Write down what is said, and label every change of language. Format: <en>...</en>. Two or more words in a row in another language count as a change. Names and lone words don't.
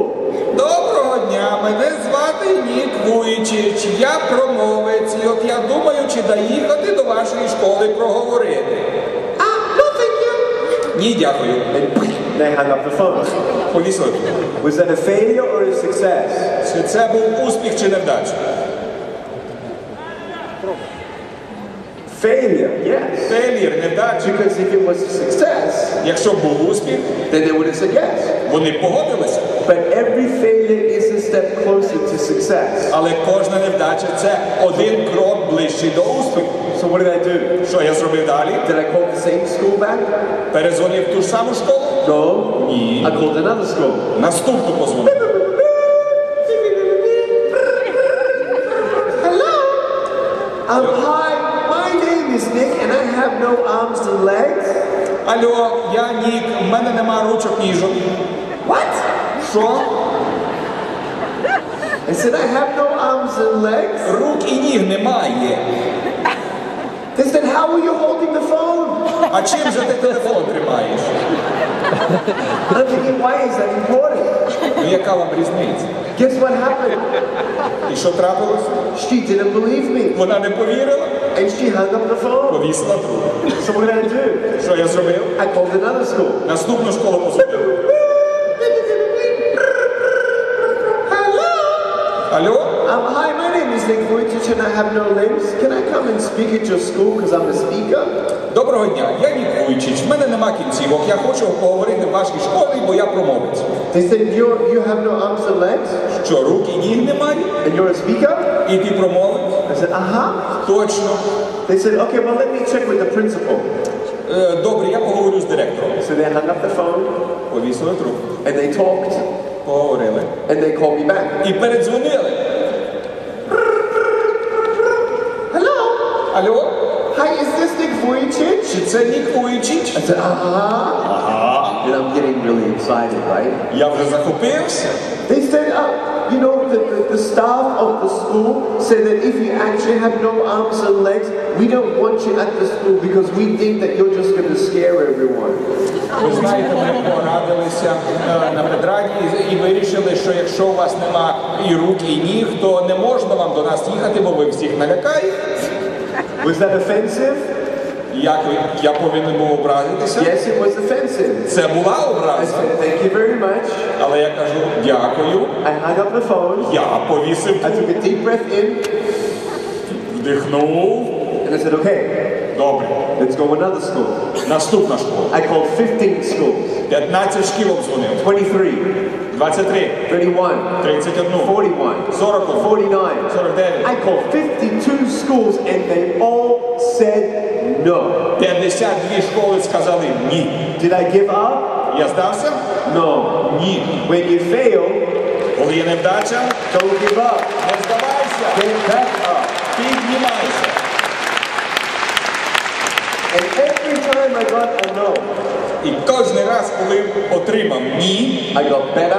<uk>Доброго дня, мене звати Ник Вуйчич, я промовець, і от я думаю, чи доїхати до вашої школи проговорити.</uk> <en>No, thank you.</en> <uk>Ні, дякую.</uk> <en>And they hung up the phone.</en> <uk>Повісили.</uk> <en>Was that a failure or a success?</en> <uk>Чи це був успіх чи невдача?</uk> <en>Failure, yes.</en> <uk>Фейлір, невдача.</uk> <en>Because if it was a success,</en> <uk>Якщо б був успіх,</uk> <en>then they would have said yes.</en> <uk>вони б погодилися.</uk> <en>But every failure is a step closer to success.</en> <uk>Але кожна невдача – це один крок ближчий до успіху.</uk> <en>So what did I do?</en> <uk>Що я зробив далі?</uk> <en>Did I call the same school back?</en> <uk>Перезвонив в ту ж саму школу?</uk> <en>No.</en> <uk>Ні.</uk> <en>I called another school.</en> <uk>Наступну позвонив.</uk> <en>Hello. Hi, my name is Nik, and I have no arms and legs.</en> <uk>Алло, я Нік, в мене нема ручок, ніжок.</uk> <en>What?</en> <uk>Що?</uk> <en>I said I have no arms and legs.</en> <uk>Рук і ніг немає.</uk> <en>They said, how are you holding the phone?</en> <uk>А чим же ти телефон тримаєш?</uk> <en>I'm thinking, why is that important?</en> <uk>Ну яка вам різниця?</uk> <en>Guess what happened?</en> <uk>І що трапилось?</uk> <en>She didn't believe me,</en> <uk>Вона не повірила,</uk> <en>and she hung up the phone.</en> <uk>повісила трубку.</uk> <en>So what did I do?</en> <uk>Що я зробив?</uk> <en>I called another school.</en> <uk>Наступну школу позвонив.</uk> <en>Hello.</en> <uk>Алло?</uk> <en>Hi, my name is Nik Vуйчич, and I have no limbs. Can I come and speak at your school because I'm a speaker?</en> <uk>Доброго дня, я Ник Вуйчич, в мене нема кінцівок, я хочу поговорити в вашій школі, бо я промовець.</uk> <en>They said, you have no arms and legs,</en> <uk>Що, рук і ніг немає?</uk> <en>and you're a speaker?</en> <uk>І ти промовець?</uk> <en>I said,</en> <uk>Точно.</uk> <en>They said, okay, well, let me check with the principal.</en> <uk>Добре, я поговорю з директором.</uk> <en>So they hung up the phone,</en> <uk>Повісили трубку.</uk> <en>and they talked,</en> <uk>Поговорили.</uk> <en>and they called me back.</en> <uk>І передзвонили.</uk> <en>Hello?</en> <uk>Алло?</uk> <en>Hi, is this Nik Vуйчич?</en> <uk>Чи це Ник Вуйчич?</uk> <en>I said,</en> <uk>Ага.</uk> <en>And I'm getting really excited, right?</en> <uk>Я вже захопився.</uk> <en>They said, the staff of the school said that if you actually have no arms and legs, we don't want you at the school because we think that you're just going to scare everyone.</en> <uk>Ви знаєте, ми порадилися на педраді і вирішили, що якщо у вас нема і рук, і ніг, то не можна вам до нас їхати, бо ви всіх налякаєте.</uk> <en>Was that offensive?</en> <uk>Як я повинен був образитися?</uk> <en>Yes, it was offensive.</en> <uk>Це була</uk> <en>I</en> <uk>образа.</uk> <en>said, thank you very much.</en> <uk>Але я кажу, дякую.</uk> <en>I hung up the phone.</en> <uk>Я повісив</uk> <en>I took a deep breath in.</en> <uk>Вдихнув.</uk> <en>And I said, okay,</en> <uk>Добре.</uk> <en>let's go another school.</en> <uk>Наступна школа.</uk> <en>I called 15 schools.</en> <uk>15 шкіл обдзвонив. 23, 23, 31, 31, 41, 40, 49. 49.</uk> <en>I called 52 schools and they all said no.</en> <uk>52 школи сказали ні.</uk> <en>Did I give up?</en> <uk>Я здався?</uk> <en>No.</en> <uk>Ні.</uk> <en>When you fail,</en> <uk>Коли є невдача,</uk> <en>don't give up.</en> <uk>не здавайся.</uk> <en>Get back up.</en> <uk>Піднімайся.</uk> <en>And every time I got a no,</en> <uk>І кожен раз, коли отримав ні,</uk> <en>I got better</en>